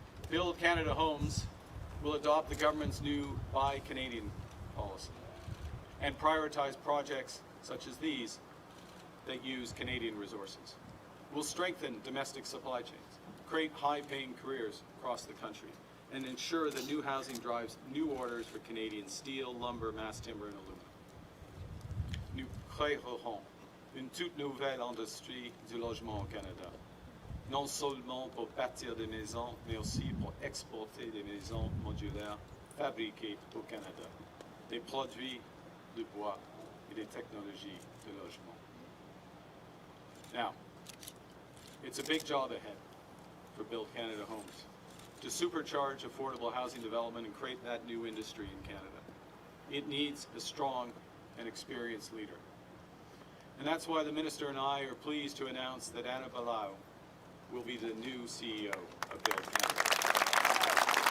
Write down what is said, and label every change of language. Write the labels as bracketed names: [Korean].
[English] Build Canada Homes will adopt the government's new Buy Canadian policy and prioritize projects such as these that use Canadian resources. We'll strengthen domestic supply chains, create high-paying careers across the country, and ensure that new housing drives new orders for Canadian steel, lumber, mass timber, and aluminum. [French] Nous créerons une toute nouvelle industrie du logement au Canada, non seulement pour bâtir des maisons, mais aussi pour exporter des maisons modulaires fabriquées au Canada, des produits de bois et des technologies de logement. [English] Now, it's a big job ahead for Build Canada Homes to supercharge affordable housing development and create that new industry in Canada. It needs a strong and experienced leader. And that's why the Minister and I are pleased to announce that Anna Bailão will be the new CEO of Build Canada.